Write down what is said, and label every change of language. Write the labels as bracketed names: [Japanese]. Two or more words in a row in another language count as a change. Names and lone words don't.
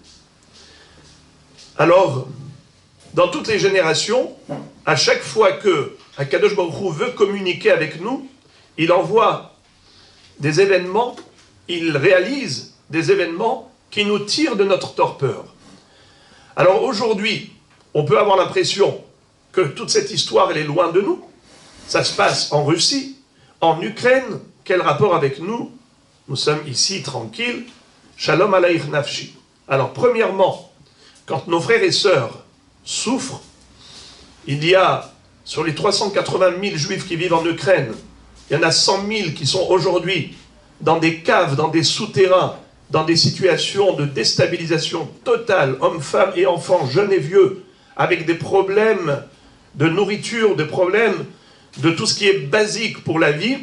[French] Alors, dans toutes les générations, à chaque fois que Akadosh Baruch Hu veut communiquer avec nous, il envoie des événements, il réalise des événements qui nous tirent de notre torpeur. Alors aujourd'hui, on peut avoir l'impression que toute cette histoire, elle est loin de nous. Ça se passe en Russie, en Ukraine. Quel rapport avec nous? Nous sommes ici tranquilles. [Hebrew] שלום עליך נפשי. [French] Alors premièrement, quand nos frères et sœurs souffrent, il y a sur les 380 000 juifs qui vivent en Ukraine, il y en a 100 000 qui sont aujourd'hui dans des caves, dans des souterrains, dans des situations de déstabilisation totale, hommes, femmes et enfants, jeunes et vieux, avec des problèmes de nourriture, des problèmes de tout ce qui est basique pour la vie.